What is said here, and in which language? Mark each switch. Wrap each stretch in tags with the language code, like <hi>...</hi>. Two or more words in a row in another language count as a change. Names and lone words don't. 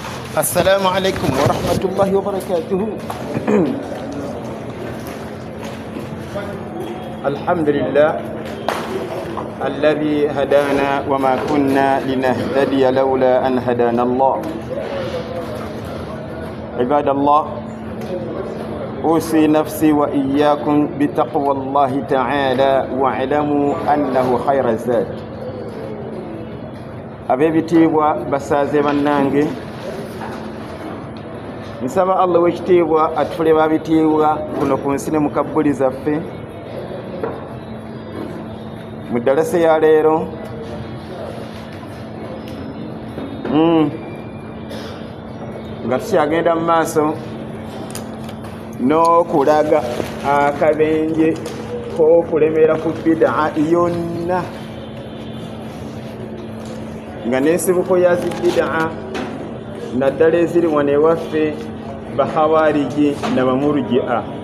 <ar>السلام عليكم ورحمة الله وبركاته. الحمد لله الذي هدانا وما كنا لنهتدي لولا أن هدانا الله. عباد الله، أوصي نفسي وإياكم بتقوى الله تعالى واعلموا أنه خير الزاد.</ar> <lg>abebitiibwa basaze bannange, nsaba Allah w'ekitiibwa atufule babitiibwa kuno ku nsi ne mu kabbuli zaffe. Mu ddalasa ya leero nga tukyagenda mu maaso n'okulaga akabenje k'okulemera ku bid'a yonna, nga n'ensibuko ya zibid'a naddala eziri wano ewaffe bahawariji na bamurji'a.</lg>